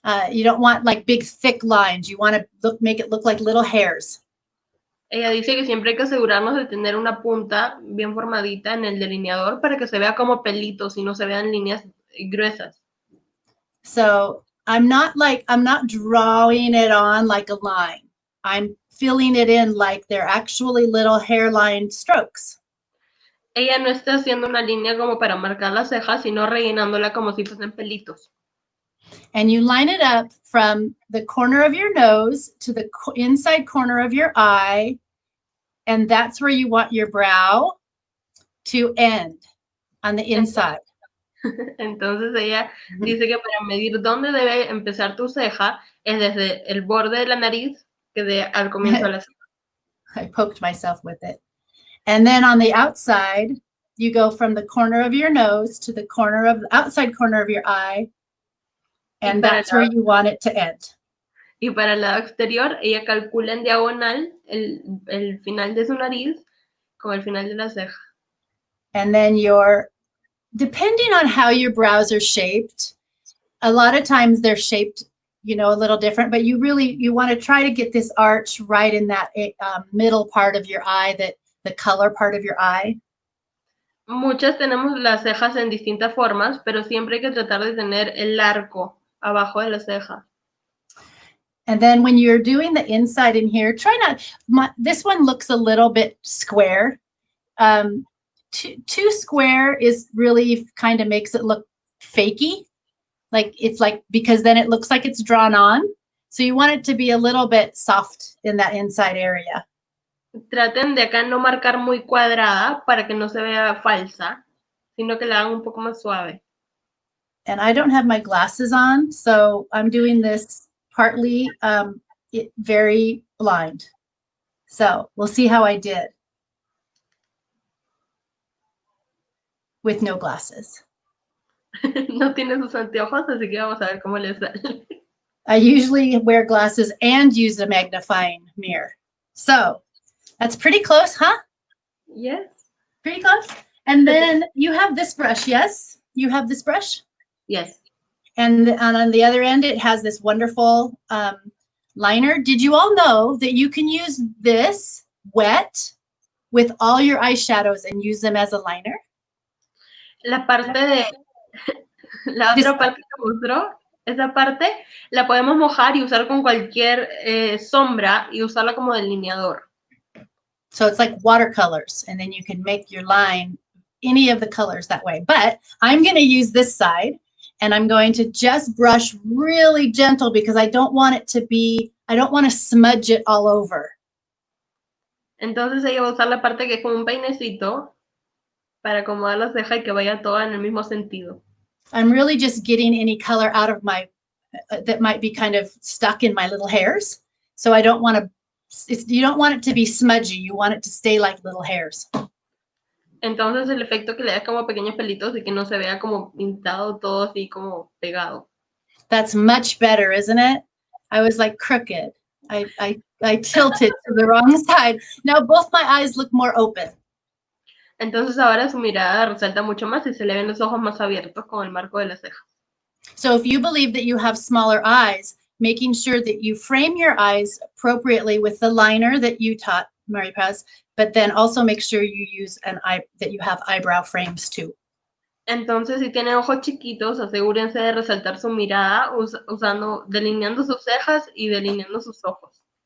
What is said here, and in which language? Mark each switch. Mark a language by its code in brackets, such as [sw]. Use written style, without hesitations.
[en] You don't want like big thick lines. You want to make it look like little hairs. [es] Ella dice que siempre hay que asegurarnos de tener una punta bien formadita en el delineador para que se vea como pelitos y no se vean líneas gruesas. [en] So I'm not drawing it on like a line. I'm filling it in like they're actually little hairline strokes. [es] Ella no está haciendo una línea como para marcar las cejas, sino rellenándola como si fuesen pelitos. [en] And you line it up from the corner of your nose to the inside corner of your eye. And that's where you want your brow to end, on the inside. [es] Entonces ella dice que para medir dónde debe empezar tu ceja es desde el borde de la nariz que de al comienzo de la ceja. [en] I poked myself with it. And then on the outside, you go from the corner of your nose to the outside corner of your eye. And that's where you want it to end. [es] Y para el lado exterior, ella calcula en diagonal el final de su nariz con el final de la ceja. [en] And then depending on how your brows are shaped, a lot of times they're shaped, a little different, but you want to try to get this arch right in that middle part of your eye, the color part of your eye. [es] Muchas tenemos las cejas en distintas formas, pero siempre hay que tratar de tener el arco abajo de la ceja. [en] And then when you're doing the inside in here, this one looks a little bit square. Too square is really kind of makes it look fakey. Because then it looks like it's drawn on. So you want it to be a little bit soft in that inside area. [es] Traten de acá no marcar muy cuadrada para que no se vea falsa, sino que la hagan un poco más suave. [en] And I don't have my glasses on, so I'm doing this partly very blind. So we'll see how I did with no glasses. [es] No tiene sus anteojos, así que vamos a ver cómo le sale. [en] I usually wear glasses and use a magnifying mirror. So that's pretty close, huh? Yes. Pretty close. And then you have this brush, yes? You have this brush? Yes. And on the other end, it has this wonderful liner. Did you all know that you can use this wet with all your eyeshadows and use them as a liner? [es] La otra parte que mostró, esa parte la podemos mojar y usar con cualquier sombra y usarla como delineador. [en] So it's like watercolors, and then you can make your line any of the colors that way. But I'm going to use this side, and I'm going to just brush really gentle because I don't want to smudge it all over. [es] Entonces ella va a usar la parte que es como un peinecito para acomodar la ceja y que vaya toda en el mismo sentido. [en] I'm really just getting any color out of that might be kind of stuck in my little hairs. So I don't want to, you don't want it to be smudgy. You want it to stay like little hairs. [es] Entonces el efecto que le da es como pequeños pelitos y que no se vea como pintado todo así como pegado. [en] That's much better, isn't it? I was like crooked. I tilted to the wrong side. Now both my eyes look more open. [es] Entonces ahora su mirada resalta mucho más y se le ven los ojos más abiertos con el marco de la ceja. [en] So if you believe that you have smaller eyes, making sure that you frame your eyes appropriately with the liner that you taught, Mary Paz, but then also make sure you use that you have eyebrow frames too. [es] Entonces, si tienen ojos chiquitos, asegúrense de resaltar su mirada delineando sus cejas y delineando sus ojos.